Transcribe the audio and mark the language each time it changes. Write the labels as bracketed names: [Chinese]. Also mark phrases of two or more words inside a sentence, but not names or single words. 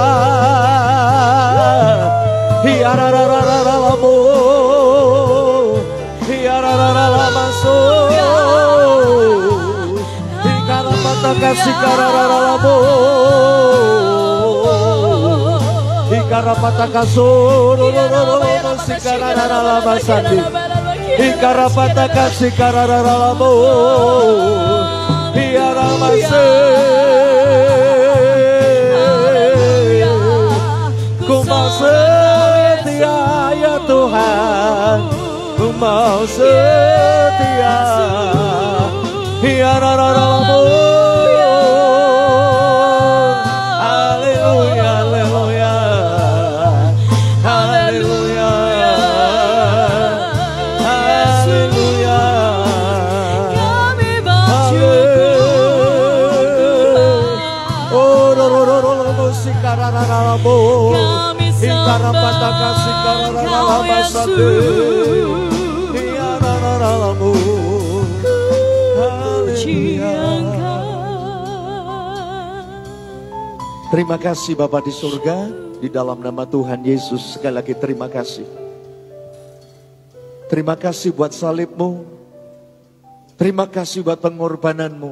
[Indonesian] Hiarararararamu, hiararararamasu, hikarapataka sikararararamu, hikarapataka surururururu sikararararamasati, hikarapataka sikararararamu, hiaramase. Ku mau setia ya Tuhan, ku mau setia. Hiarararamu. Haleluya, haleluya, haleluya, haleluya. Kami bersyukur Tuhan. Oh, rororororo sikararararamu. Kami Hikarapataka sikararararamasatu. Hiarararamu. Terima kasih Bapa di surga, di dalam nama Tuhan Yesus. Sekali lagi terima kasih. Terima kasih buat salibmu. Terima kasih buat pengorbananmu.